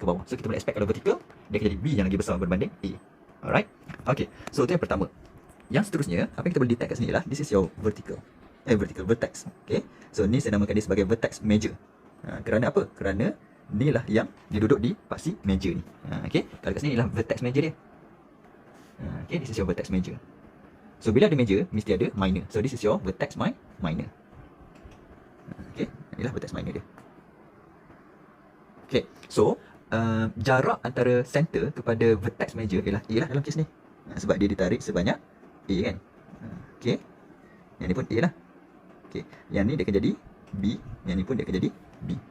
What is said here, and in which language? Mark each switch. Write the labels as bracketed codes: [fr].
[ms] So kita boleh expect kalau vertical, dia akan jadi B yang lagi besar berbanding A. Alright? Okay, so itu yang pertama. Yang seterusnya, apa yang kita boleh detect kat sini ialah this is your vertical vertex. Okay, so ni saya namakan dia sebagai vertex major. Kerana apa? Kerana ni lah yang dia duduk di paksi major ni. Okay, kalau kat sini ialah vertex major dia. Okay, this is your vertex major. So bila ada major, mesti ada minor. [en] So this is your vertex minor. [ms] Okay, inilah vertex minor dia. Okay, so jarak antara center kepada vertex major ialah A lah dalam kes ni. Sebab dia ditarik sebanyak A, kan. Okay, yang ni pun A lah. Okay, yang ni dia akan jadi B, yang ni pun dia akan jadi B.